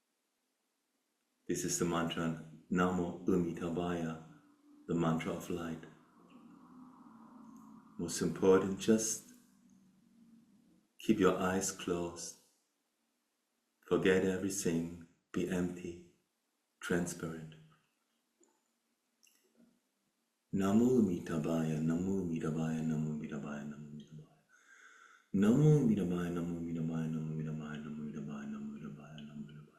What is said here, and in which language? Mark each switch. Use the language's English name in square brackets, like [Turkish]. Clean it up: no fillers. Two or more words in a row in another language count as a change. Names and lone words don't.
[English] This is the mantra [Sanskrit] Namo Amitabhaya, [English] the mantra of light. Most important, just keep your eyes closed. Forget everything. Be empty, transparent. [Sanskrit] Namo Amitabhaya, Namo Amitabhaya, Namo Amitabhaya, Namo Amitabhaya. Namo Amitabhaya, Namo Amitabhaya, Namo Amitabhaya, Namo Amitabhaya, Namo Amitabhaya, Namo Amitabhaya.